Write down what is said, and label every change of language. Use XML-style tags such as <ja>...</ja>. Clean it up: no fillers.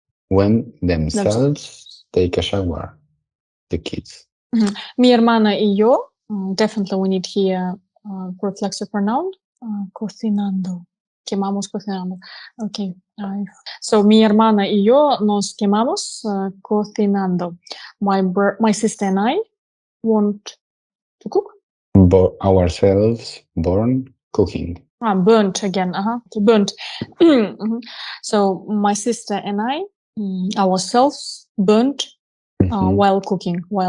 <en>When themselves take a shower, the kids.</en> <es>Mi hermana y yo.</es> <en>Definitely, we need here reflexive pronoun.</en> <es>Cocinando. Quemamos cocinando. Okay. So mi hermana y yo nos quemamos cocinando.</es> <en>My sister and I want to cook. Ourselves burn cooking. Burnt again. Burnt. So my sister and I ourselves burnt while cooking.</en>